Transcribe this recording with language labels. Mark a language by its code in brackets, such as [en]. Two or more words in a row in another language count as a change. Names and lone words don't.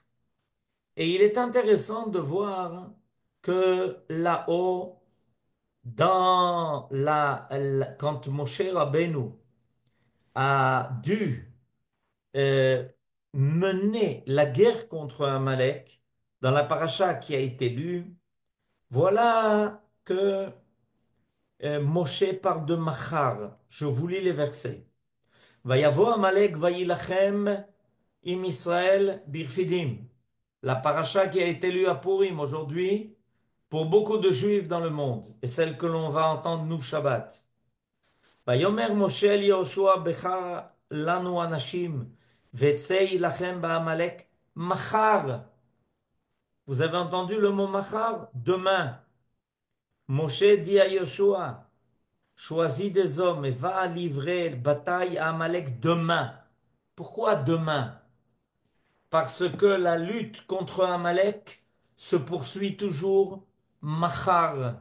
[fr] Et il est intéressant de voir que là-haut, quand Moshe Rabbeinu a dû euh, mener la guerre contre Amalek, dans la paracha qui a été lue, Voilà que Moshe parle de Machar. Je vous lis les versets. [he] ויבא עמלק וילחם עם ישראל ברפידים. [fr] La paracha qui a été lue à Purim aujourd'hui, pour beaucoup de juifs dans le monde, et celle que l'on va entendre nous Shabbat. [he] ויאמר משה אל יהושע בחר לנו אנשים, וצא הלחם בעמלק מחר. [fr] Vous avez entendu le mot machar? Demain. Moshe dit à Yehoshua, choisis des hommes et va livrer bataille à Amalek demain. Pourquoi demain? Parce que la lutte contre Amalek se poursuit toujours machar.